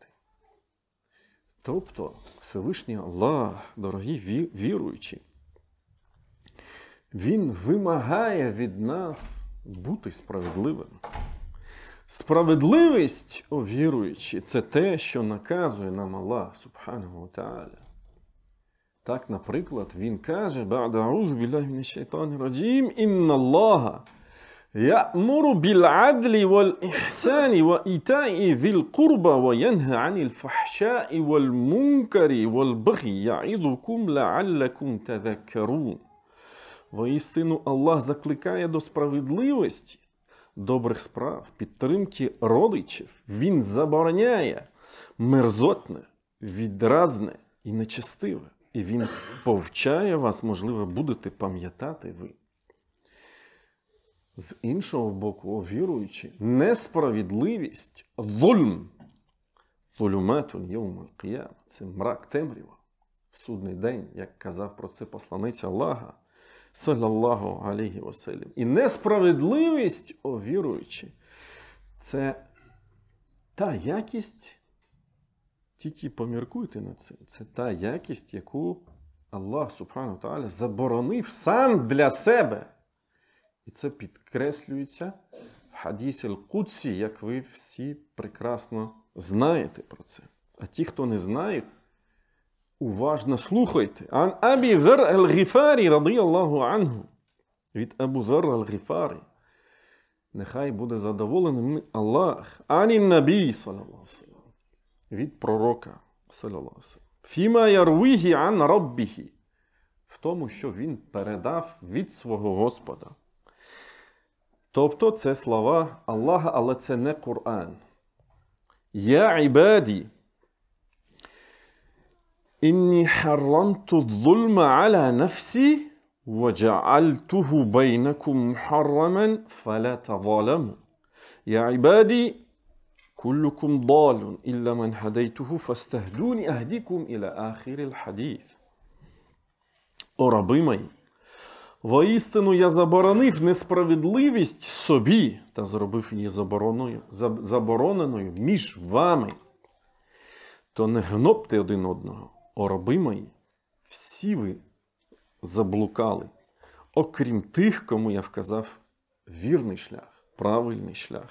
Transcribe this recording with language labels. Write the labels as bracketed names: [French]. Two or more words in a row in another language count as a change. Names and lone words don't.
[Ukrainian] Тобто, Всевишній Аллах, дорогі віруючі, Він вимагає від нас бути справедливим. Справедливість, о віруючі, це те, що наказує нам Аллах, [Arabic] سبحانه وتعالى. [Ukrainian] Так, наприклад, він каже, [Arabic] «بعد أعوذ بالله من الشيطان الرجيم إن الله يأمر بالعدل والإحسان وإيتاء ذي القربى وينهى عن الفحشاء والمنكر والبغي يعظكم لعلكم تذكرون». [Ukrainian] Воістину Аллах закликає до справедливості, добрих справ, підтримки родичів. Він забороняє мерзотне, відразне і нечестиве. І він повчає вас, можливо, будете пам'ятати ви. З іншого боку, о віруючі, несправедливість, [Arabic] ظلم ظلمات يوم القيامة, [Ukrainian] це мрак темрява в судний день, як казав про це посланець Аллаха, [Arabic] صلى الله عليه وسلم. [Ukrainian] І несправедливість, о віруючі, це та якість, тільки поміркуйте на це, це та якість, яку Аллах, [Arabic] سبحانه تعالى, [Ukrainian] заборонив сам для себе. І це підкреслюється в хадісі Аль-Кудсі, як ви всі прекрасно знаєте про це. А ті, хто не знають, уважно слухайте. [Arabic] عن أبي ذر الغفاري رضي الله عنه. [Ukrainian] Від Абу Зар Аль-Гіфарі. Нехай буде задоволеним Аллах. [Arabic] عن النبي, صلى الله عليه وسلم. [Ukrainian] Від пророка, [Arabic] صلى الله عليه وسلم. فيما يرويه عن ربه. [Ukrainian] В тому, що він передав від свого Господа. Тобто це слова Аллаха, але це не Коран. [Arabic] يا عبادي إني حرمت الظلم على نفسي وَجَعَلْتُهُ بَيْنَكُمْ مُحَرَّمًا فَلَا تَظَالَمُوا يَا عِبَادِي كُلُّكُمْ ضَالٌ إِلَّا مَنْ هَدَيْتُهُ فَاسْتَهْدُونِ أَهْدِكُمْ إِلَى آخِرِ الْحَدِيثِ. [Ukrainian] О раби мої, воістину я заборонив несправедливість собі та зробив її забороненою між вами. То не гнобте один одного. О раби мої, всі ви заблукали, окрім тих, кому я вказав вірний шлях, правильний шлях.